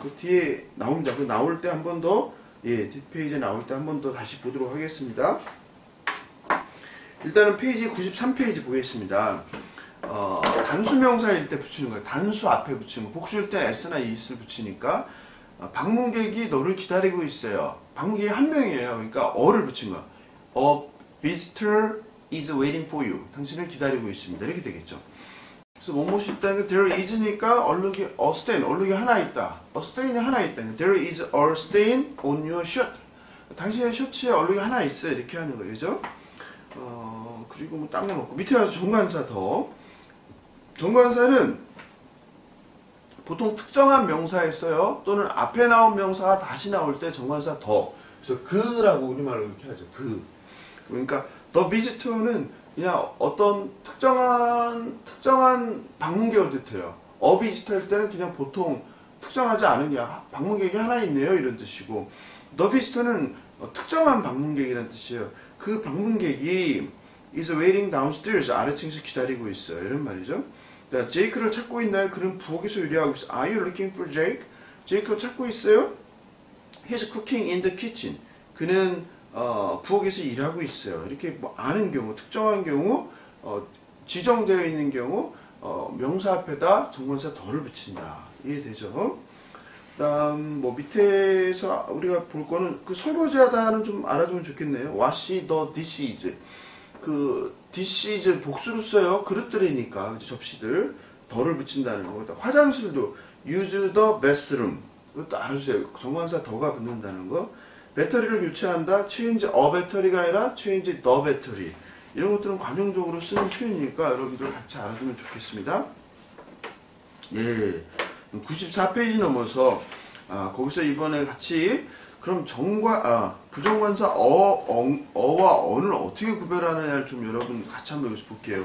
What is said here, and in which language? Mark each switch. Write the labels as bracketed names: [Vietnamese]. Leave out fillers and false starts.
[Korean] 그 뒤에 나옵니다. 그 나올 때 한 번 더, 뒷페이지에 나올 때 한 번 더 다시 보도록 하겠습니다. 일단은 페이지 93페이지 보겠습니다. 단수명사일 때 붙이는 거예요. 단수 앞에 붙이는 거. 복수일 때 s나 is를 붙이니까 방문객이 너를 기다리고 있어요. 방문객이 한 명이에요. 그러니까 어를 붙인 거. [English] A visitor is waiting for you. [Korean] 당신을 기다리고 있습니다. 이렇게 되겠죠. 그래서 뭐뭇이 있다는 게 there is 니까 얼룩이 a stain, 얼룩이 하나 있다. a stain이 하나 있다. [English] There is a stain on your shirt. [Korean] 당신의 셔츠에 얼룩이 하나 있어요. 이렇게 하는 거예요. 그죠? 그리고 뭐 딴 건 없고 밑에 가서 정관사 더. 정관사는 보통 특정한 명사에 써요. 또는 앞에 나온 명사가 다시 나올 때 정관사 더. 그래서 그라고 우리말로 이렇게 하죠. 그. 그러니까 the visitor는 그냥 어떤 특정한 방문객을 뜻해요. a visitor일 때는 그냥 보통 특정하지 않은 게 방문객이 하나 있네요 이런 뜻이고, the visitor는 특정한 방문객이라는 뜻이에요. 그 방문객이 is waiting downstairs 아래층에서 기다리고 있어요 이런 말이죠. 자, 제이크를 찾고 있나요? 그는 부엌에서 요리하고 있어요. [English] Are you looking for Jake? [Korean] 제이크를 찾고 있어요? [English] He's cooking in the kitchen. [Korean] 그는 부엌에서 일하고 있어요. 이렇게 뭐 아는 경우, 특정한 경우, 지정되어 있는 경우 명사 앞에다 정관사 더를 붙인다. 이해되죠? 그다음 뭐 밑에서 우리가 볼 거는 그 설거지하다는 좀 알아두면 좋겠네요. wash the dishes. 그 dishes 복수로 써요. 그릇들이니까 접시들. 더를 붙인다는 거. [English] 화장실도 use the bathroom. [Korean] 이것도 알아주세요. 정관사 더가 붙는다는 거. 배터리를 교체한다. [English] change a battery 가 아니라 change the battery. [Korean] 이런 것들은 관용적으로 쓰는 표현이니까 여러분들 같이 알아두면 좋겠습니다. 예. 94페이지 넘어서 거기서 이번에 같이 그럼 부정관사 어와 언을 어떻게 구별하느냐를 좀 여러분 같이 한번 여기서 볼게요.